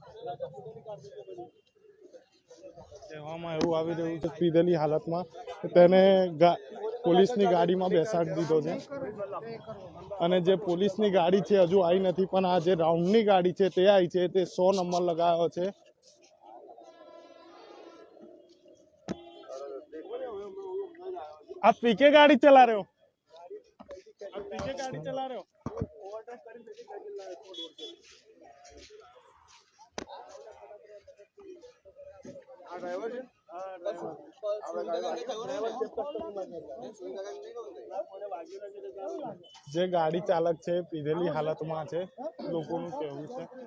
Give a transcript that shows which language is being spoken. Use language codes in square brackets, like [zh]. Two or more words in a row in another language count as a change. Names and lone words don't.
[gu] કહેવામાં એવું આવી રહ્યું છે પીધેલી હાલતમાં તેને પોલીસની ગાડીમાં બેસાડી દીધો છે અને જે પોલીસની ગાડી છે હજુ આવી નથી, પણ આ જે રાઉન્ડની ગાડી છે તે આવી છે, તે 100 નંબર લગાવ્યો છે. [hi] आप पीके गाड़ी चला रहे हो? आप पीके गाड़ी चला रहे हो? [gu] જે ગાડી ચાલક છે પીધેલી હાલતમાં છે, લોકોનું કહેવું છે.